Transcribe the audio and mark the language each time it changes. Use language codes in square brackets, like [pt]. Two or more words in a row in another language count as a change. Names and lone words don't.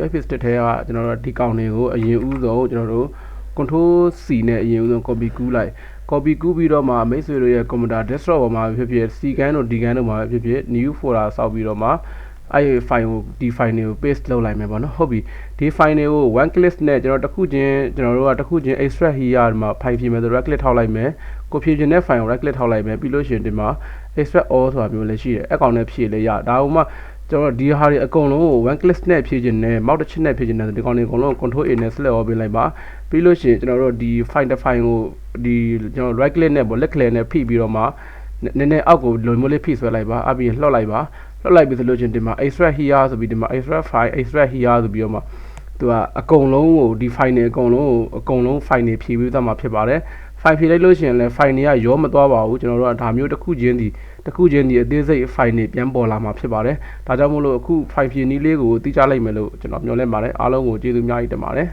[en] USB stick [my] ထဲကကျွန်တော်တို့ဒီကောင်တွေကိုအရင်ဦးဆုံးကျွန်တော်တို့ [en] control C [my] နဲ့အရင်ဦးဆုံး copy ကူးလိုက် copy ကူးပြီးတော့မှမိတ်ဆွေတို့ရဲ့ [en] computer desktop [my] ပေါ်မှာဖြစ်ဖြစ် C ကန်းတို့ D ကန်းတို့မှာဖြစ်ဖြစ် [en] new folder [my] ဆောက်ပြီးတော့မှအဲ့ဒီ file ကိုဒီ file တွေကို paste လုပ်လိုက် မယ်ပေါ့နော်ဟုတ်ပြီဒီ file တွေကို [en] one click [my] နဲ့ကျွန်တော်တို့ကတစ်ခုချင်း [en] extract here [my] ဒီမှာ file ဖြည့်မယ်ဆို [en] right click [my] ထောက်လိုက်မယ်ကိုဖြည့်ခြင်းတဲ့ file ကို [en] right click [my] ထောက်လိုက်မယ်ပြီးလို့ရှိရင်ဒီမှာ [en] extract all [my] ဆိုတာမျိုးလည်းရှိတယ် အကောင်နဲ့ဖြည့်လဲရဒါမှမကျွန်တော်ဒီဟာတွေအကုန်လုံးကို [en] one click [my] နဲ့ဖြည့်ခြင်းနဲ့ mouse တစ်ချက်နဲ့ဖြည့်ခြင်းနဲ့ဒီကောင်တွေအကုန်လုံး [en] control A [my] နဲ့ [en] select all [my] ပေးလိုက်ပါပြီးလို့ရှိရင်ကျွန်တော်တို့ဒီ file တစ် file ကိုဒီကျွန်တော် [en] right click [my] နဲ့ပေါ့ [en] left click [my] နဲ့ဖိပြီးတော့မှ နည်းနည်းအောက်ကိုလိုမျိုးလေးဖိဆွဲလိုက်ပါအပြင်လှော့လိုက်ပါလှော့လိုက်ပြီးဆိုလို့ချင်းဒီမှာ [en] extract here [my] ဆိုပြီးဒီမှာ [en] extract file extract here [my] ဆိုပြီးတော့မှသူကအကုန်လုံးကိုဒီ file တွေအကုန်လုံး file တွေဖြည့်ပြီးသားမှာဖြစ်ပါတယ် file ဖြည့်လိုက်လို့ရှိရင်လည်း file တွေကရောမသွားပါဘူးကျွန်တော်တို့ကဒါမျိုးတစ်ခုချင်းဒီအသေးစိတ် file တွေပြန်ပေါ်လာမှာဖြစ်ပါတယ်ဒါကြောင့်မို့လို့အခု file ဖြည့်နည်းလေးကိုသိကြလိုက်မယ်လို့ကျွန်တော်မျှော်လင့်ပါတယ်အားလုံးကိုကျေးဇူးအများကြီးတင်ပါတယ်